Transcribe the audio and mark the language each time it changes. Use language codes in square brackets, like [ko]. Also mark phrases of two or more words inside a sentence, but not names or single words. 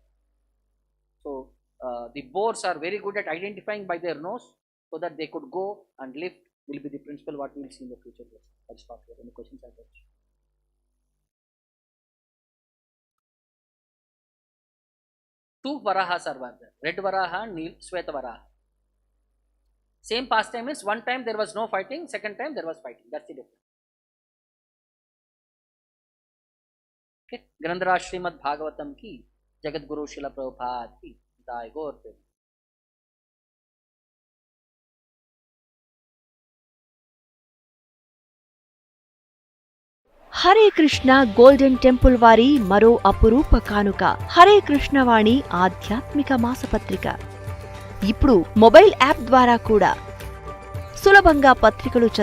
[en] So the boars are very good at identifying by their nose, so that they could go and lift, will be the principle what we will see in the future. I'll stop here. Any questions? Two Varahas are there. Red Varaha, Shweta Varaha. Same pastime means one time there was no fighting, second time there was fighting. That's the difference. Okay. [hi] ग्रंधर श्रीमद् भागवतम् की जगत गुरु श्रील प्रभुपाद की जय गौर प्रेमानंद. [te] హరే కృష్ణ గోల్డెన్ టెంపుల్ వారి మరో అపురూప కానుక హరే కృష్ణవాణి ఆధ్యాత్మిక మాసపత్రిక. ఇప్పుడు మొబైల్ యాప్ ద్వారా కూడా సులభంగా పత్రికలు